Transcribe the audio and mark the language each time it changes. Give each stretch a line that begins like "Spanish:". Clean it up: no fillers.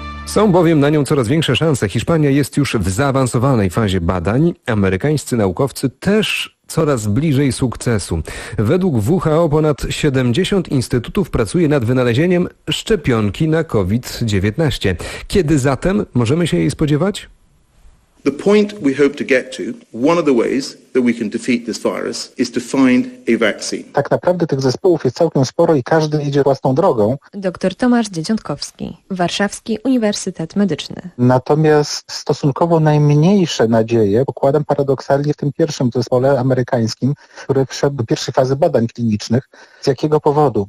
Polish: Są bowiem na nią coraz większe szanse. Hiszpania jest już w zaawansowanej fazie badań. Amerykańscy naukowcy też coraz bliżej sukcesu. Według WHO ponad 70 instytutów pracuje nad wynalezieniem szczepionki na COVID-19. Kiedy zatem możemy się jej spodziewać?
English: The point we hope to get to, one of the ways that we can defeat this virus is to find a vaccine.
Polish: Tak naprawdę tych zespołów jest całkiem sporo i każdy idzie własną drogą. Dr Tomasz Dzieciątkowski, Warszawski Uniwersytet Medyczny. Natomiast stosunkowo najmniejsze nadzieje pokładam paradoksalnie w tym pierwszym zespole amerykańskim, który wszedł do pierwszej fazy badań klinicznych. Z jakiego powodu?